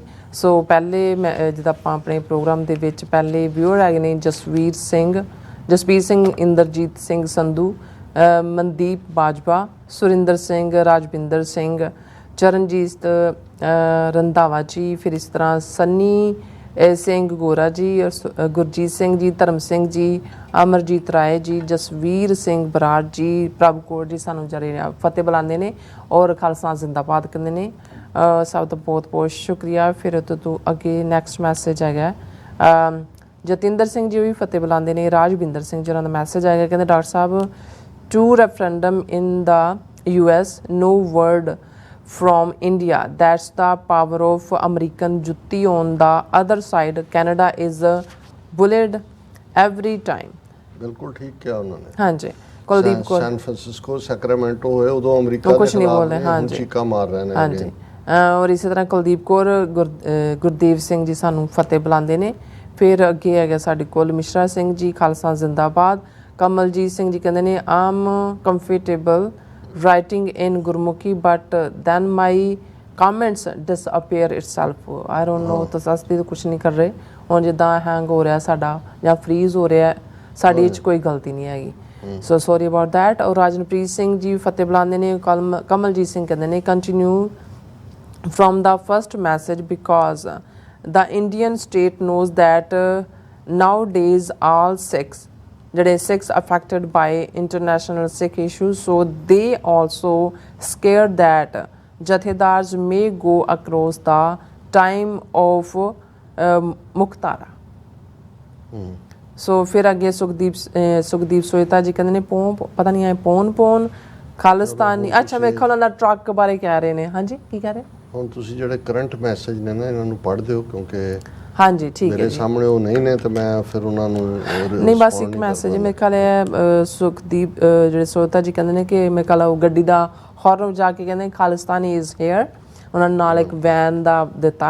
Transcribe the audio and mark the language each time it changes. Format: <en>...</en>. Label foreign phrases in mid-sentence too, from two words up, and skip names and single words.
<pa>ਸੋ ਪਹਿਲੇ ਮੈਂ ਜਿੱਦਾਂ ਆਪਾਂ ਆਪਣੇ ਪ੍ਰੋਗਰਾਮ ਦੇ ਵਿੱਚ ਪਹਿਲੇ ਵਿਊਅਰ ਹੈਗੇ ਨੇ ਜਸਵੀਰ ਸਿੰਘ, ਇੰਦਰਜੀਤ ਸਿੰਘ ਸੰਧੂ, ਮਨਦੀਪ ਬਾਜਵਾ, ਸੁਰਿੰਦਰ ਸਿੰਘ, ਰਾਜਵਿੰਦਰ ਸਿੰਘ, ਚਰਨਜੀਤ ਰੰਧਾਵਾ ਜੀ, ਫਿਰ ਇਸ ਤਰ੍ਹਾਂ ਸੰਨੀ ਸਿੰਘ ਗੋਰਾ ਜੀ, ਗੁਰਜੀਤ ਸਿੰਘ ਜੀ, ਧਰਮ ਸਿੰਘ ਜੀ, ਅਮਰਜੀਤ ਰਾਏ ਜੀ, ਜਸਵੀਰ ਸਿੰਘ ਬਰਾੜ ਜੀ, ਪ੍ਰਭ ਕੌਰ ਜੀ ਸਾਨੂੰ ਜਿਹੜੇ ਫਤਿਹ ਬੁਲਾਉਂਦੇ ਨੇ ਔਰ ਖਾਲਸਾ ਜ਼ਿੰਦਾਬਾਦ ਕਹਿੰਦੇ ਨੇ। ਸਭ ਦਾ ਬਹੁਤ ਬਹੁਤ ਸ਼ੁਕਰੀਆ। ਫਿਰ ਤੋਂ ਅੱਗੇ</pa> <en>next message</en> <pa>ਹੈਗਾ ਜਤਿੰਦਰ ਸਿੰਘ ਜੀ, ਉਹ ਵੀ ਫਤਿਹ ਬੁਲਾਉਂਦੇ ਨੇ। ਰਾਜਵਿੰਦਰ ਸਿੰਘ ਜੀ, ਉਹਨਾਂ ਦਾ ਮੈਸੇਜ ਆਏਗਾ, ਕਹਿੰਦੇ ਡਾਕਟਰ ਸਾਹਿਬ</pa> <en>two referendum in the US, no word from India. That's the power of American jutti on the other side. Canada is bullied every time.</en> <pa>ਬਿਲਕੁਲ ਠੀਕ ਕਿਹਾ ਉਹਨਾਂ ਨੇ। ਹਾਂਜੀ, ਕੁਲਦੀਪ ਕੌਰ ਸੈਨ ਫ੍ਰਾਂਸਿਸਕੋ, ਸੈਕਰਾਮੈਂਟੋ ਹੋਏ, ਉਦੋਂ ਅਮਰੀਕਾ ਦੇ ਖਿਲਾਫ ਚੀਕਾਂ ਮਾਰ ਰਹੇ ਨੇ। ਹਾਂਜੀ, ਔਰ ਇਸੇ ਤਰ੍ਹਾਂ ਕੁਲਦੀਪ ਕੌਰ, ਗੁਰਦੇਵ ਸਿੰਘ ਜੀ ਸਾਨੂੰ ਫਤਿਹ ਬੁਲਾਉਂਦੇ ਨੇ। ਫਿਰ ਅੱਗੇ ਹੈਗਾ ਸਾਡੇ ਕੋਲ ਮਿਸ਼ਰਾ ਸਿੰਘ ਜੀ, ਖਾਲਸਾ ਜ਼ਿੰਦਾਬਾਦ। ਕਮਲਜੀਤ ਸਿੰਘ ਜੀ ਕਹਿੰਦੇ ਨੇ</pa> <en>am comfortable writing in Gurmukhi, but then my comments disappear itself. I don't know,</en> <pa>ਤਾਂ ਅਸੀਂ ਤਾਂ ਕੁਝ ਨਹੀਂ ਕਰ ਰਹੇ। ਹੁਣ ਜਿੱਦਾਂ ਹੈਂਗ ਹੋ ਰਿਹਾ ਸਾਡਾ ਜਾਂ ਫਰੀਜ਼ ਹੋ ਰਿਹਾ, ਸਾਡੀ ਇਹ 'ਚ ਕੋਈ ਗਲਤੀ ਨਹੀਂ ਹੈਗੀ।</pa> <en>so sorry about that.</en> <pa>ਔਰ ਰਾਜਨਪ੍ਰੀਤ ਸਿੰਘ ਜੀ ਫਤਿਹ ਬੁਲਾਉਂਦੇ ਨੇ। ਕਮਲਜੀਤ ਸਿੰਘ ਕਹਿੰਦੇ ਨੇ</pa> <en>ਕੰਟੀਨਿਊ from the first message because the Indian state knows that nowadays all Sikhs affected by international Sikh issues, so they also scared that jathedars may go across the time of Muktara.</en> <pa>So ਫਿਰ ਅੱਗੇ ਸੁਖਦੀਪ ਸੋਇਤਾ ਜੀ ਕਹਿੰਦੇ ਨੇ ਪਤਾ ਨਹੀਂ ਹੈ ਪੌਣ ਖਾਲਿਸਤਾਨੀ। ਅੱਛਾ, ਵੇਖੋ ਉਹਨਾਂ ਦਾ ਟਰੱਕ ਬਾਰੇ ਕਹਿ ਰਹੇ ਨੇ। ਹਾਂਜੀ, ਕੀ ਕਹਿ ਰਹੇ? ਹੁਣ ਤੁਸੀਂ ਜਿਹੜੇ</pa> <en>current message</en> <pa>ਨੇ ਨਾ ਇਹਨਾਂ ਨੂੰ ਪੜ੍ਹ ਦਿਓ, ਕਿਉਂਕਿ ਹਾਂਜੀ ਠੀਕ ਹੈ ਮੇਰੇ ਸਾਹਮਣੇ ਉਹ ਨਹੀਂ ਨੇ ਤੇ ਮੈਂ ਫਿਰ ਉਹਨਾਂ ਨੂੰ ਨਹੀਂ, ਬਸ ਇੱਕ ਮੈਸੇਜ ਮੇਰੇ ਖਿਆਲ ਹੈ ਸੁਖਦੀਪ ਜਿਹੜੇ ਸੋਤਾ ਜੀ ਕਹਿੰਦੇ ਨੇ ਕਿ ਮੇਰੇ ਖਿਆਲ ਉਹ ਗੱਡੀ ਦਾ ਹੌਰਨ ਵਜਾ ਕੇ ਕਹਿੰਦੇ ਖਾਲਿਸਤਾਨੀ</pa> <en>is here,</en> <pa>ਉਹਨਾਂ ਨਾਲ ਇੱਕ ਵੈਨ ਦਾ ਦਿੱਤਾ।</pa>